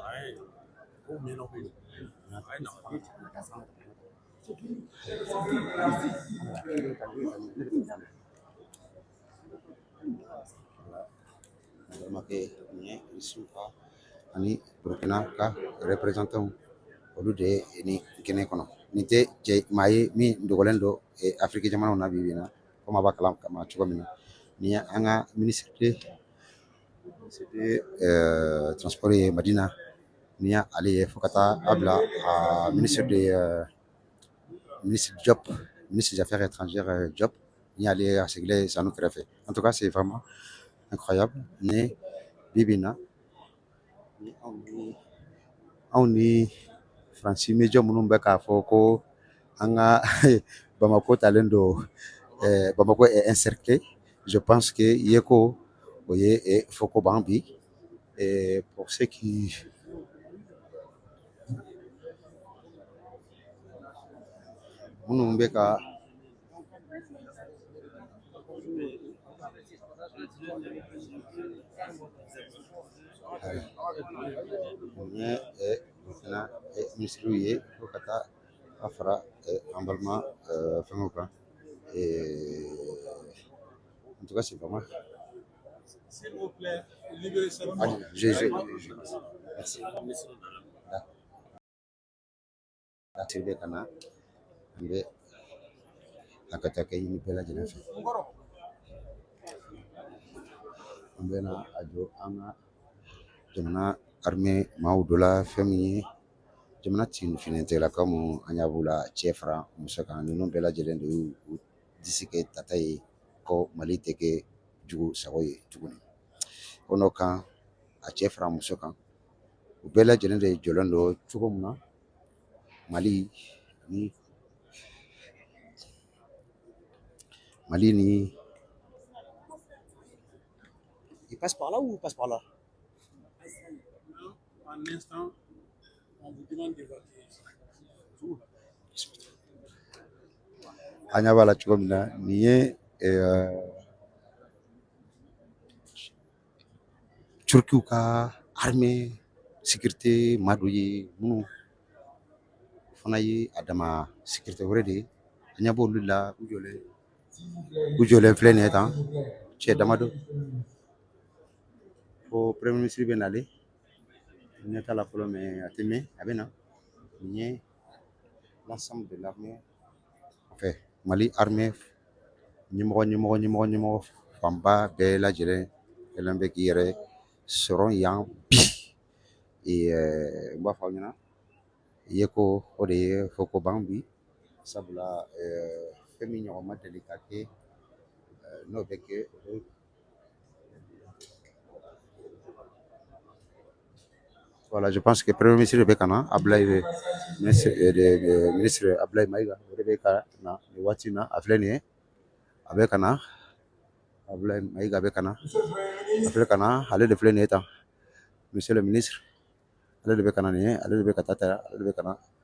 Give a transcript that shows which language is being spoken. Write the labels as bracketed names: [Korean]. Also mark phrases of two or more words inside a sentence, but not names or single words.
[Bambara] ani Burkina ka représentant olu de ye nin kɛnɛ kɔnɔ nin tɛ maa ye min dogolen don Afiriki jamanaw na bi bi in na komi a b'a kalan kama cogo min na nin ye an ka ministre [French] de transport [Bambara] ye Madina nin y'ale ye fo ka taa a bila ministre Job [French] ministre des affaires étrangères [Bambara] Job ni y'ale ye a sigilen Sanu kɛrɛfɛ [French] en tout cas c'est vraiment incroyable [Bambara] ni bi bi in na ni anw ni Faransi média minnu bɛ k'a fɔ ko an ka Bamako talen don [French] Bamako est encerclé je pense que [Bambara] yeko o ye foko b'an bi [French] pour ceux qui [Bambara] minnu bɛ ka nin ye Burkina ministre ye fo ka taa a fara an balima fɛngɛw kan [French] en tout cas c'est vraiment S'il vous plaît, libérez seulement. [Bambara] merci bɛ ka na an bɛ a ka taa kɛ ɲini bɛɛ lajɛlen fɛ an bɛ na a jɔ an ka jamana armée maaw dɔ la fɛn min ye jamana finɛtɛlakaw mun an y'a b'u la cɛ fara muso kan ninnu bɛɛ lajɛlen de y'u disi kɛ tata ye ko Mali tɛ kɛ jugu sago ye tuguni o n'o kan a cɛ fara muso kan u bɛɛ lajɛlen de jɔlen don cogo min na Mali ni [French] il passe par là ou il passe par là? Un instant, on vous demande de voter. [Bambara] An ɲɛ b'a la cogo min na nin ye Turkiw ka [French] armée sécurité [Bambara] maa dɔ ye minnu fana ye a dama sécurité wɛrɛ de ye an ɲɛ b'olu la u jɔlen filɛ nin ye tan cɛ damadɔ fo [French] premier ministre [Bambara] bɛ nale ɲɛ t'a la fɔlɔ mais a tɛ mɛn a bɛ na nin ye [French] l'ensemble de l'armée enfin Mali armée [Bambara] ɲɛmɔgɔ fanba bɛɛ lajɛlen kɛlen bɛ k'i yɛrɛ sɔrɔ yan bi n b'a fɔ aw ɲɛna ye ko o de ye fɔ ko b'an bi sabula fɛn min ɲɔgɔn ma deli ka kɛ n'o bɛ kɛ [French] voilà je pense que premier ministre [Bambara] bɛ ka na Ablaye ministre Ablaye Mayiga o de bɛ ka na nin waati in na a filɛ nin ye a bɛ ka na Ablaye Mayiga bɛ ka na a filɛ ka na ale de filɛ nin ye tan [French] monsieur le ministre [Bambara] ale de bɛ ka na nin ye ale de bɛ ka taa ale de bɛ ka na